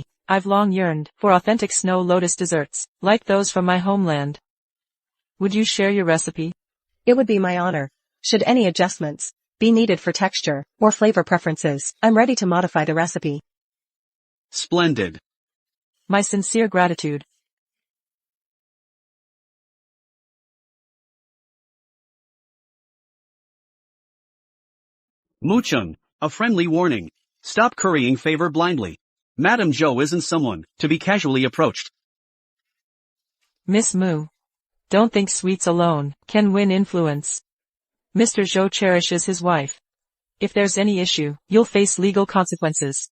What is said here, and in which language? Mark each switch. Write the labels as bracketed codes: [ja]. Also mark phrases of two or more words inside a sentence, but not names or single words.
[en] I've long yearned for authentic snow lotus desserts, like those from my homeland. Would you share your recipe? It would be my honor. Should any adjustments be needed for texture or flavor preferences, I'm ready to modify the recipe. Splendid. My sincere gratitude. Mu Cheng, a friendly warning. Stop currying favor blindly. Madame Zhou isn't someone to be casually approached. Miss Mu. Don't think sweets alone can win influence. Mr. Zhou cherishes his wife. If there's any issue, you'll face legal consequences.